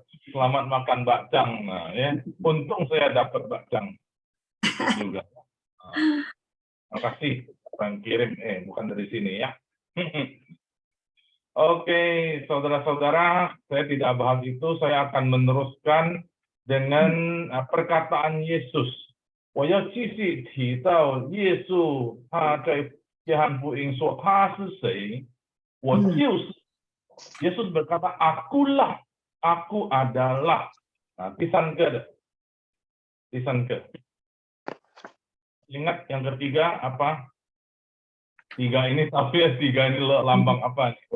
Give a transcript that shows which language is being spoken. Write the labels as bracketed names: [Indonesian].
[Indonesian] Selamat makan bacang. Nah, ya. Untung saya dapat bacang juga. Terima kasih yang kirim, bukan dari sini ya. Oke, saudara-saudara, saya tidak bahas itu. Saya akan meneruskan dengan perkataan Yesus. [Chinese] 我要继续提到耶稣他在约翰福音说他是谁，我就是。 [Indonesian] Yesus berkata akulah, aku adalah. Nah, pisan ke. Ingat yang ketiga apa? 3 ini tapi 3 ini lambang apa?